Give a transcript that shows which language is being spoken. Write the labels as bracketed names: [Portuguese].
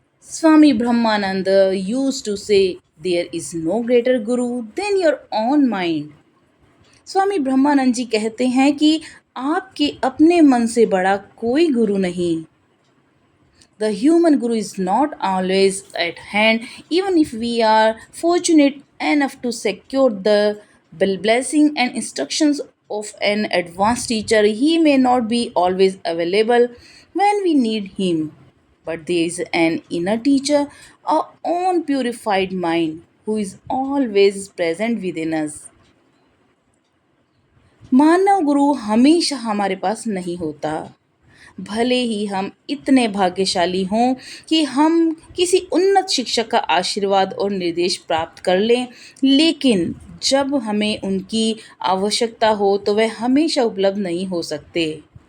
[English] Swami Brahmananda used to say, there is no greater guru than your own mind. [Hindi] स्वामी ब्रह्मानंद जी कहते हैं कि आपके अपने मन से बड़ा कोई गुरु नहीं। [English] The human guru is not always at hand, even if we are fortunate enough to secure the blessing and instructions of an advanced teacher. He may not be always available when we need him. But there is an inner teacher, our own purified mind, who is always present within us. [Hindi] मानव गुरु हमेशा हमारे पास नहीं होता। भले ही हम इतने भाग्यशाली हों कि हम किसी उन्नत शिक्षक का आशीर्वाद और निर्देश प्राप्त कर लें, लेकिन जब हमें उनकी आवश्यकता हो तो वह हमेशा उपलब्ध नहीं हो सकते।